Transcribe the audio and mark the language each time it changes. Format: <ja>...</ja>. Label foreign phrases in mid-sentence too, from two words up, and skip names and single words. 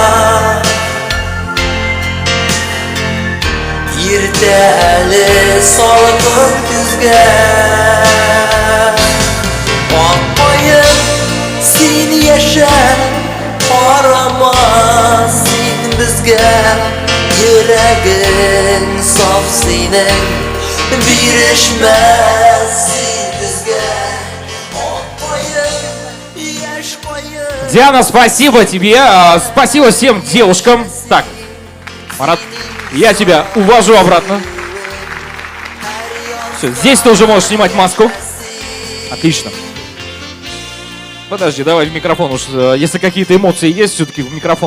<uz>Ertali solqin kuzga Oq qoyim sen yasha qarama sen bizga yuraging sof sening birishmas sen bizga Oq qoyim yash qoyim</uz> <ru>Диана, спасибо тебе. Спасибо всем девушкам. Так, Марат, я тебя увожу обратно. Все, здесь ты уже можешь снимать маску. Отлично. Подожди, давай в микрофон уж. Если какие-то эмоции есть, все-таки в микрофон</ru>